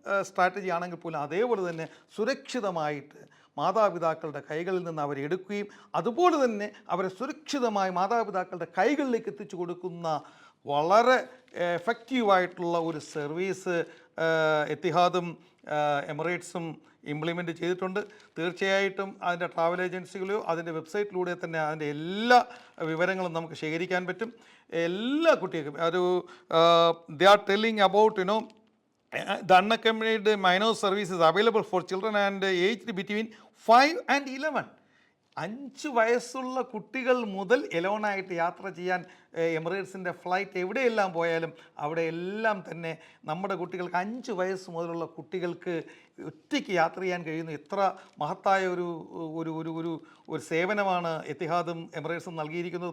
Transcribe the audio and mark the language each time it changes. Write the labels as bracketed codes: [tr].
[ml] Strategy ആണെങ്കിൽ പോലും അതേപോലെ തന്നെ സുരക്ഷിതമായിട്ട് മാതാപിതാക്കളുടെ കൈകളിൽ നിന്ന് അവരെ എടുക്കുകയും അതുപോലെ തന്നെ അവരെ സുരക്ഷിതമായി മാതാപിതാക്കളുടെ കൈകളിലേക്ക് എത്തിച്ചു കൊടുക്കുന്ന വളരെ എഫക്റ്റീവായിട്ടുള്ള ഒരു സർവീസ് എത്തിഹാദും എമിറേറ്റ്സും ഇംപ്ലിമെൻ്റ് ചെയ്തിട്ടുണ്ട്. തീർച്ചയായിട്ടും അതിൻ്റെ ട്രാവൽ ഏജൻസികളോ അതിൻ്റെ വെബ്സൈറ്റിലൂടെ തന്നെ അതിൻ്റെ എല്ലാ വിവരങ്ങളും നമുക്ക് ശേഖരിക്കാൻ പറ്റും. എല്ലാ കുട്ടികൾക്കും [en] They are telling about the unaccompanied minor service is available for children and aged between 5 and 11. [ml] 5 വയസ്സുള്ള കുട്ടികൾ മുതൽ എലോണായിട്ട് യാത്ര ചെയ്യാൻ എമിറേറ്റ്സിൻ്റെ ഫ്ലൈറ്റ് എവിടെയെല്ലാം പോയാലും അവിടെ എല്ലാം തന്നെ നമ്മുടെ കുട്ടികൾക്ക് 5 വയസ്സ് മുതലുള്ള കുട്ടികൾക്ക് ഒറ്റയ്ക്ക് യാത്ര ചെയ്യാൻ കഴിയുന്ന എത്ര മഹത്തായ ഒരു സേവനമാണ് എത്തിഹാദും എമിറേറ്റ്സും നൽകിയിരിക്കുന്നത്.